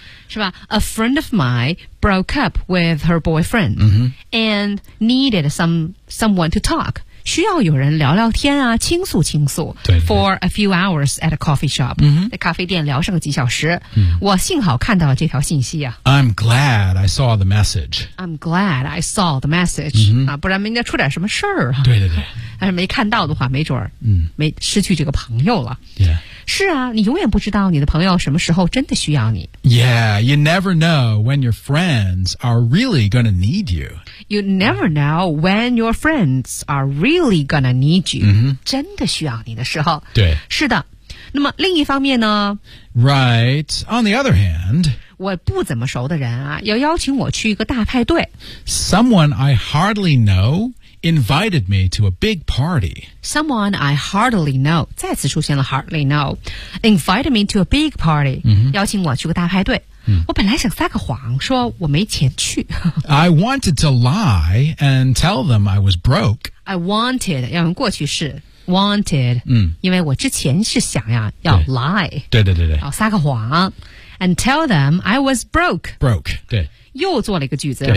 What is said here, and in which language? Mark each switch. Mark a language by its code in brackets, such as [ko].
[zh] 是吧 [en] ？A friend of mine broke up with her boyfriend、and needed someone to talk. [zh] 需要有人聊聊天啊，倾诉倾诉。对对 [en] for a few hours at a coffee shop.、 [zh] 在咖啡店聊上个几小时。我幸好看到了这条信息啊。 [en] I'm glad I saw the message. I'm glad I saw the message.、 [zh] 不然明天出点什么事儿啊？对对对。但是没看到的话，没准儿没失去这个朋友了。 Yeah. 是啊，你永远不知道你的朋友什么时候真的需要你。 [en] Yeah, you never know when your friends are really gonna need you. You never know when your friends are really gonna need you.、 [zh] 真的需要你的时候。对。是的。那么另一方面呢 [en] ？Right. On the other hand, [zh] 我不怎么熟的人啊，要邀请我去一个大派对。 [en] Someone I hardly know. Invited me to a big party. Someone I hardly know, [zh] 再次出现了 [en] hardly know, invited me to a big party,、 [zh] 邀请我去个大派对。我本来想撒个谎说我没钱去。 [en] I wanted to lie and tell them I was broke. I wanted, [zh] 要用过去式 wanted,、因为我之前是想呀要 lie, 对对对对，要撒个谎 [en] and tell them I was broke. Broke, [zh] 对。又做了一个句子，